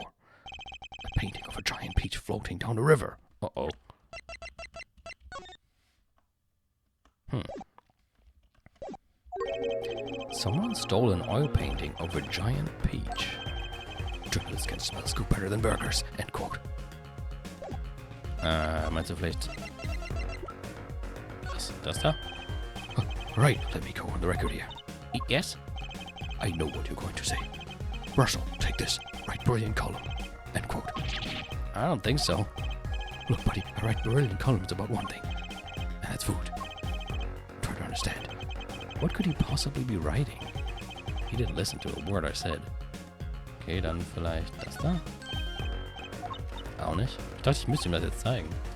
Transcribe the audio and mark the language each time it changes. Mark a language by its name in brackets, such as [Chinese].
[English] A painting of a giant peach floating down the river. Uh-oh. Someone stole an oil painting of a giant peach. Journalists can smell scoop better than burgers, end quote. [German] Meinst du vielleicht das da? [English] Right, let me go on the record here. Yes? I know what you're going to say. Brushel, take this. Write brilliant column, end quote. I don't think so. Look, buddy, I write brilliant columns about one thing, and that's food. Try to understand. What could he possibly be writing? He didn't listen to a word I said. [German] Okay, dann vielleicht das da? Auch nicht. Ich dachte, ich müsste ihm das jetzt zeigen.